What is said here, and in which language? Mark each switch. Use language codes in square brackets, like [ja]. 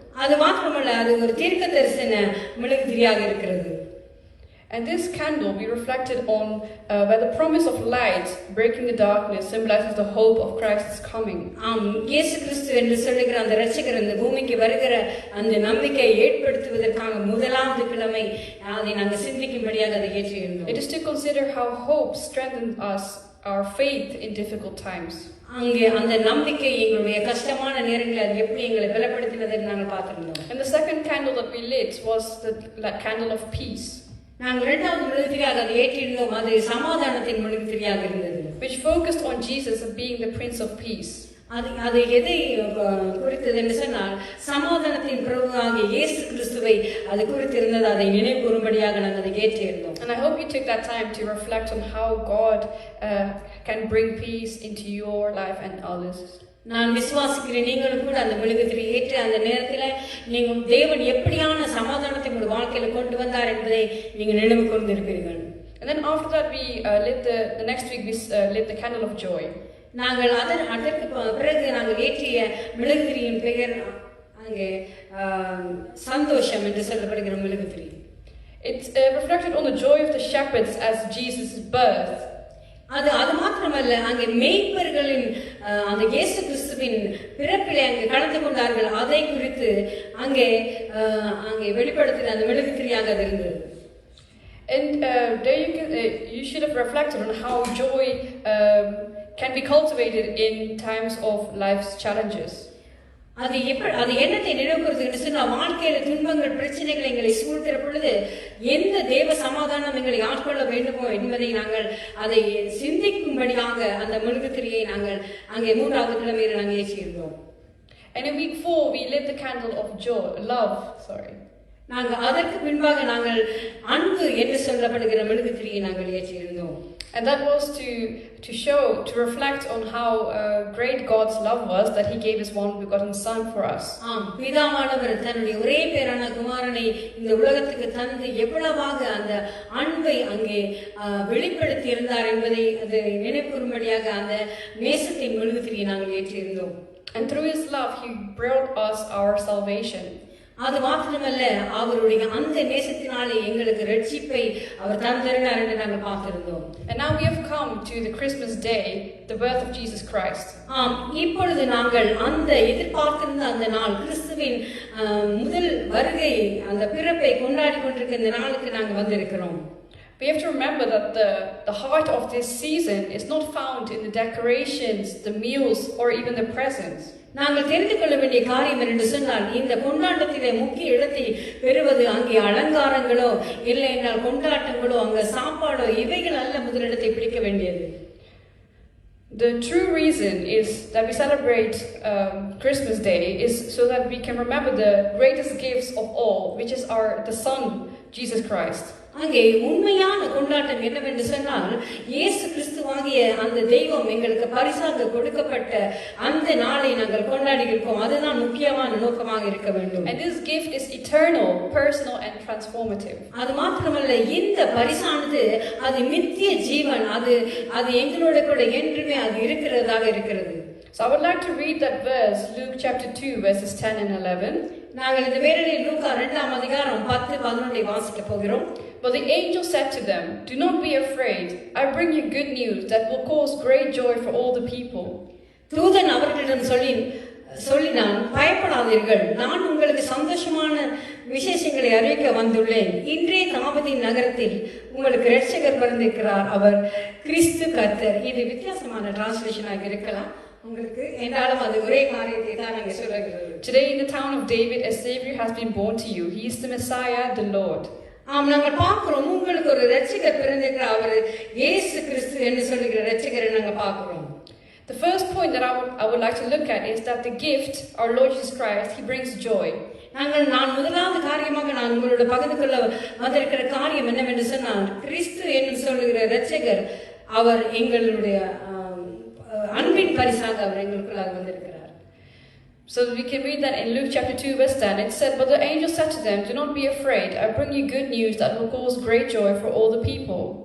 [ta] அது மாத்திரமல்ல, அது ஒரு தீர்க்க தரிசன மெழுகுதிரியாக இருக்கிறது. [en] And this candle we reflected on where the promise of light breaking the darkness symbolizes the hope of Christ's coming. [ta] இயேசு கிறிஸ்து என்று சொல்லுகிற அந்த இரட்சகர் இந்த பூமிக்கு வருகிற அந்த நம்பிக்கையை ஏற்படுத்துவதற்காக முதலாவது கிழமை அதை நாங்கள் சிந்திக்கும்படியாக அதை ஏற்றியிருந்தோம். [en] It is to consider how hope strengthens us, our faith in difficult times. [ta] அங்கே அந்த நம்பிக்கை எங்களுடைய கஷ்டமான நேரங்களில் அது எப்படி எங்களை பலப்படுத்தினதை நாங்கள் பார்த்திருந்தோம். [en] And the second candle that we lit was the candle of peace. [ta] நாங்கள் இரண்டாவது மெழுகுதிரியாக அதை ஏற்றிருந்தோம். அது சமாதானத்தின் மெழுகுதிரியாக இருந்தது, [en] which focused on Jesus as being the Prince of Peace. [ta] அது எதை குறித்தது என்று சொன்னால் சமாதானத்தின் பிரபுவாகிய இயேசு கிறிஸ்துவை அது குறித்திருந்தது. அதை நினைவு கூறும்படியாக நாங்கள் அதை ஏற்றிருந்தோம். [en] And I hope you took that time to reflect on how God can bring peace into your life and others. [ta] நான் விசுவாசிக்கிறேன் நீங்களும் கூட அந்த மெழுகுதிரி ஏற்ற அந்த நேரத்தில் நீங்கள் தேவன் எப்படியான சமாதானத்தை உங்கள் வாழ்க்கையில கொண்டு வந்தார் என்பதை நீங்கள் நினைவு கூர்ந்திருப்பீர்கள். [en] And then after that we lit the next week we lit the candle of joy. [ta] நாங்கள் அதற்கு பிறகு நாங்கள் ஏற்றிய மெழுகுதிரியின் பெயர் அங்கே சந்தோஷம் என்று சொல்லப்படுகிற மெழுகுதிரி. [en] It's reflected on the joy of the shepherds as Jesus' birth. [ta] அது மாத்திரமல்ல, அங்கே மேய்ப்பர்களின் அந்த இயேசு கிறிஸ்துவின் பிறப்பிலே அங்கே கலந்து கொண்டார்கள். அதை குறித்து அங்கே வெளிப்படுத்தின அந்த மெழுகுதிரியாக அது இருந்தது. [en] And there you should have reflected on how joy can be cultivated in times of life's challenges. [ta] அது என்னத்தை நினைவுறுத்துகிறது சொன்னால், வாழ்க்கையில துன்பங்கள் பிரச்சனைகள் எங்களை சூழ்கிற பொழுது எந்த தேவ சமாதானம் எங்களை ஆட்கொள்ள வேண்டுமோ என்பதை நாங்கள் அதை சிந்திக்கும்படியாக அந்த மெழுகுதிரியை நாங்கள் அங்கே மூன்றாவது கிழமையில் நாங்கள் ஏற்றியிருந்தோம். [en] And in week 4 we lit the candle of love. [ta] நாங்கள் அதற்கு பின்பாக நாங்கள் அன்பு என்று சொல்லப்படுகிற மெழுகுதிரியை நாங்கள் ஏற்றியிருந்தோம். [en] And that was to reflect on how great God's love was, that He gave His one begotten Son for us. [ta] பிதாவானவர் தன்னுடைய ஒரே பேரான குமாரனை இந்த உலகத்துக்கு தந்து எவ்வளவாக அந்த அன்பை அங்கே வெளிப்படுத்தி இருந்தார் என்பதை அது நினைவுகூரும்படியாக அந்த நேசத்தின் மெழுகுதிரியை நாங்கள் ஏற்றியிருந்தோம். [en] And through His love He brought us our salvation. [ta] அது மாத்திரமல்ல, அவருடைய அந்த நேசத்தினாலே எங்களுக்கு ரட்சிப்பை அவர் தந்திருந்தார் என்று நாங்கள் பார்த்திருந்தோம். [en] And now we have come to the Christmas day, the birth of Jesus Christ. [ta] இப்பொழுது நாங்கள் அந்த எதிர்பார்த்திருந்த அந்த நாள் கிறிஸ்துவின் முதல் வருகை அந்த பிறப்பை கொண்டாடி கொண்டிருக்கிற இந்த நாளுக்கு நாங்கள் வந்திருக்கிறோம். [en] We have to remember that the heart of this season is not found in the decorations, the meals, or even the presents. [ta] நாங்கள் தெரிந்து கொள்ள வேண்டிய காரியம் என்று சொன்னால், இந்த கொண்டாட்டத்திலே முக்கிய இடத்தை பெறுவது அங்கே அலங்காரங்களோ இல்லை என்றால் கொண்டாட்டங்களோ அங்கே சாப்பாடோ இவைகள் அல்ல முதலிடத்தை பிடிக்க வேண்டியது. [en] The true reason is that we celebrate Christmas Day is so that we can remember the greatest gifts of all, which is the Son, Jesus Christ. [ta] அங்கே உண்மையான கொண்டாட்டம் என்னவென்று சொன்னால், இயேசு கிறிஸ்துவாகிய அந்த தெய்வம் எங்களுக்கு பரிசாக கொடுக்கப்பட்ட அந்த நாளை நாங்கள் கொண்டாடி இருக்கோம். அதுதான் முக்கியமான நோக்கமாக இருக்க வேண்டும். [en] And this gift is eternal, personal and transformative. [ta] அது மாத்திரமல்ல, இந்த பரிசானது அது நித்திய ஜீவன், அது எங்களோட கூட என்றுமே அது இருக்கிறதாக இருக்கிறது. [en] So I would like to read that verse, Luke chapter 2 verses 10 and 11. [ta] நாங்கள் இந்த வேளையில் லூக்கா 2ஆம் அதிகாரம் 10-11 வாசிக்க போகிறோம். [en] But the angel said to them, "Do not be afraid. I bring you good news that will cause great joy for all the people." [ta] தூதன் அவர்களிடம் சொல்லினான், பயப்படாதீர்கள், நான் உங்களுக்கு சந்தோஷமான விசேஷங்களை அறிவிக்க வந்துள்ளேன். இன்றைய தாவீதின் நகரத்தில் உங்களுக்கு இரட்சகர் பிறந்திருக்கிறார், அவர் கிறிஸ்து கர்த்தர். இது வித்தியாசமான டிரான்ஸ்லேஷனாக இருக்கலாம் உங்களுக்கு, என்றாலும் அது ஒரே காரியத்தை தான் நாங்க சொல்லுகிறது. [en] Today in the town of David a savior has been born to you. He is the Messiah, the Lord. [ta] நாங்கள் பார்க்கிறோம், உங்களுக்கு ஒரு இரட்சகர் பிறந்திருக்கிறார், அவர் இயேசு கிறிஸ்து என்று சொல்லுகிற இரட்சகரை நாங்க பார்க்கிறோம். [en] The first point that I would like to look at is that the gift, our Lord Jesus Christ, He brings joy. [ta] நான் முதலாவது காரியமாக நான் உங்களோட பகிர்ந்து கொள்ள வந்திருக்கிற காரியம் என்னவென்று சொன்னால், கிறிஸ்து என்று சொல்லுகிற இரட்சகர் அவர் எங்களுடைய அன்பின் பரிசாக அவர் எங்களுக்குள்ளாக வந்திருக்கிறார். [en] So we can read that in Luke chapter 2 verse 10. It said, "But the angel said to them, 'Do not be afraid. I bring you good news that will cause great joy for all the people.'"